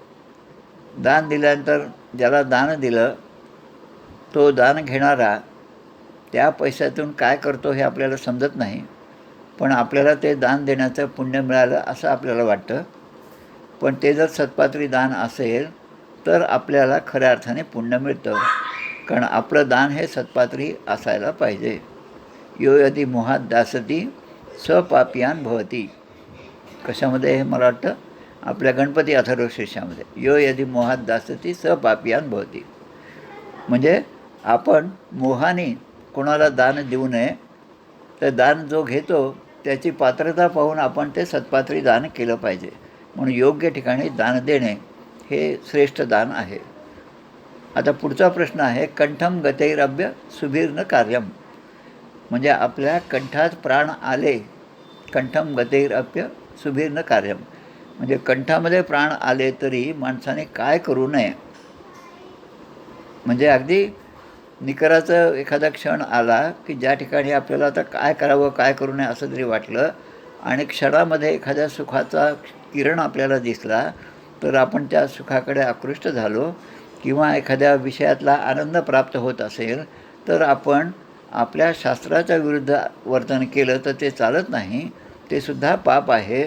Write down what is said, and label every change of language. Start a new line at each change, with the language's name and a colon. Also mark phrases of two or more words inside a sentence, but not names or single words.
Marathi: दान दिल्यानंतर ज्याला दान दिलं तो दान घेणारा त्या पैशातून काय करतो हे आपल्याला समजत नाही, पण आपल्याला ते दान देण्याचं पुण्य मिळालं असं आपल्याला वाटतं. पण ते जर सत्पात्री दान असेल तर आपल्याला खऱ्या अर्थाने पुण्य मिळतं, कारण आपलं दान हे सत्पात्री असायला पाहिजे.
Sanskrit: यो यदि मोहात दासती सपापियान भवती.
Marathi: कशामध्ये हे मला वाटतं आपल्या गणपती अथर्वशीर्षामध्ये,
Sanskrit: यो यदि मोहात दासती सपापियान भवती.
Marathi: म्हणजे आपण मोहाने कोणाला दान देऊ नये. तर दान जो घेतो त्याची पात्रता पाहून आपण ते सत्पात्री दान केलं पाहिजे. म्हणून योग्य ठिकाणी दान देणे हे श्रेष्ठ दान आहे. आता पुढचा प्रश्न आहे
Sanskrit: कंठम गतैरभ्य सुभिर्न कार्यम,
Marathi: म्हणजे आपल्या कंठात प्राण आले.
Sanskrit: कंठम गतैरभ्य सुभिर्न कार्यम
Marathi: म्हणजे कंठामध्ये प्राण आले तरी माणसाने काय करू नये. म्हणजे अगदी निकराचं एखादा क्षण आला की ज्या ठिकाणी आपल्याला आता काय करावं काय करू नये असं जरी वाटलं आणि क्षणामध्ये एखाद्या सुखाचा किरण आपल्याला दिसला तर आपण त्या सुखाकडे आकृष्ट झालो किंवा एखाद्या विषयातला आनंद प्राप्त होत असेल तर आपण आपल्या शास्त्राच्या विरुद्ध वर्तन केलं तर ते चालत नाही, ते सुद्धा पाप आहे.